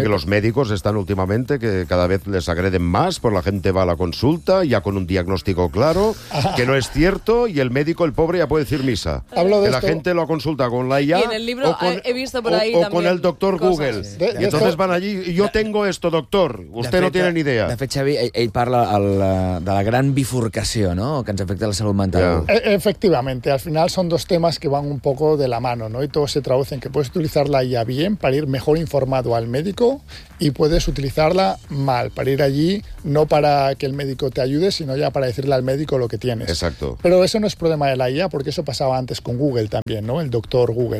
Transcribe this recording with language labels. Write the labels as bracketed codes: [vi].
[es] Que los médicos están últimamente, que cada vez les agreden más, por la gente va a la consulta ya con un diagnóstico claro, que no es cierto, y el médico, el pobre, ya puede decir misa. Hablo de que esto. La gente lo consulta con la IA. Y en el libro he visto por ahí también. O con el doctor cosas. Google. Y entonces van allí, yo tengo esto, doctor, usted no tiene ni idea. [ca] De fet, Xavi, ell parla de la gran bifurcació, ¿no?, que ens afecta la salut mental. [en] Yeah. [es] Efectivamente, al final son dos temas que van un poco de la mano, ¿no?, y todo se traduce en que puedes utilizarla ya bien para ir mejor informado al médico y puedes utilizarla mal, para ir allí no para que el médico te ayude, sino ya para decirle al médico lo que tienes. Exacto. Pero eso no es problema de la IA, porque eso pasaba antes con Google también, ¿no? El doctor Google.